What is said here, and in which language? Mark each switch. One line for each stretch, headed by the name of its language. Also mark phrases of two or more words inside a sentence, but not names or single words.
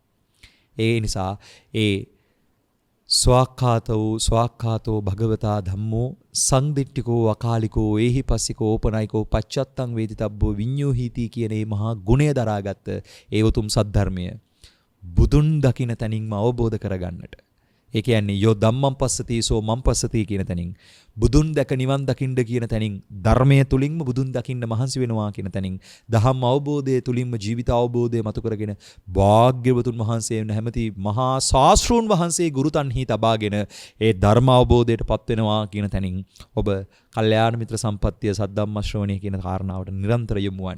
Sinhala: ඒ නිසා ඒ
Pali: ස්වාක්ඛාතෝ භගවතා ධම්මෝ සංදිට්ඨිකෝ අකාලිකෝ ඒහි පස්සිකෝ ඕපනයිකෝ පච්චත්තං වේදිතබ්බෝ විඤ්ඤෝහීති
Sinhala: කියන මේ මහා ගුණය දරාගත්ත ඒ උතුම් සද්ධර්මය බුදුන් දකින තැනින්ම අවබෝධ කරගන්නට. ඒ කියන්නේ
Pali: යෝ ධම්මං පස්සති සෝ මං පස්සති
Sinhala: කියන තැනින්, බුදුන් දැක නිවන් දකින්න කියන තැනින්, ධර්මයේ තුලින්ම බුදුන් දකින්න මහන්සි වෙනවා කියන තැනින්, දහම් අවබෝධයේ තුලින්ම ජීවිත අවබෝධය මතු කරගෙන භාග්‍යවතුන් වහන්සේ වෙන හැමති මහා ශාස්ත්‍රූන් වහන්සේ ගුරුතන්හි තබාගෙන ඒ ධර්ම අවබෝධයටපත් වෙනවා කියන තැනින් ඔබ කල්යාණ මිත්‍ර සම්පත්තිය, සද්ධම්ම ශ්‍රවණය කියන කාරණාවට නිරන්තර යොමු වන්න.